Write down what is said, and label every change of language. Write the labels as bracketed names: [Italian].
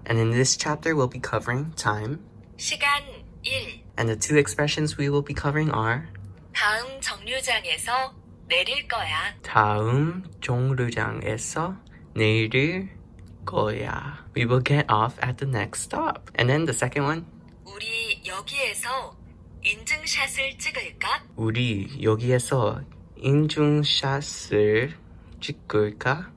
[English] And in this chapter we'll be covering time. [Korean] 시간 1. [English] And the two expressions we will be covering are [Korean] 다음 정류장에서 내릴 거야. 다음 정류장에서 내릴 거야. [English] We will get off at the next stop. And then the second one. [Korean] 우리 여기에서 인증샷을 찍을까? 우리 여기에서 인증샷을 찍을까?